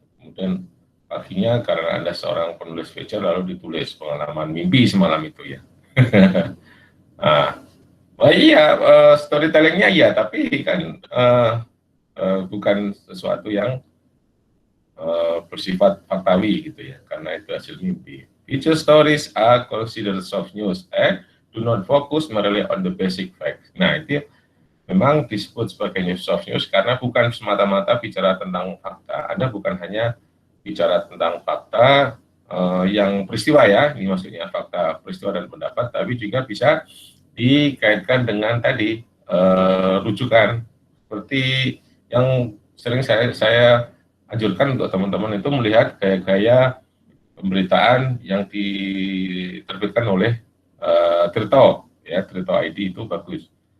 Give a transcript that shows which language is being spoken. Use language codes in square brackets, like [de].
[id] Kemudian paginya karena Anda seorang penulis feature lalu ditulis pengalaman mimpi semalam itu ya. Oh iya, storytellingnya iya, tapi kan bukan sesuatu yang bersifat faktawi gitu ya, karena itu hasil mimpi. [en] Feature stories are considered soft news and do not focus merely on the basic facts. [id] Nah itu memang disebut sebagai soft news karena bukan semata-mata bicara tentang fakta. Anda bukan hanya bicara tentang fakta yang peristiwa ya, ini maksudnya fakta peristiwa dan pendapat, tapi juga bisa dikaitkan dengan tadi rujukan, seperti yang sering saya anjurkan untuk teman-teman itu melihat gaya-gaya pemberitaan yang diterbitkan oleh Tirto ya, Tirto ID itu bagus.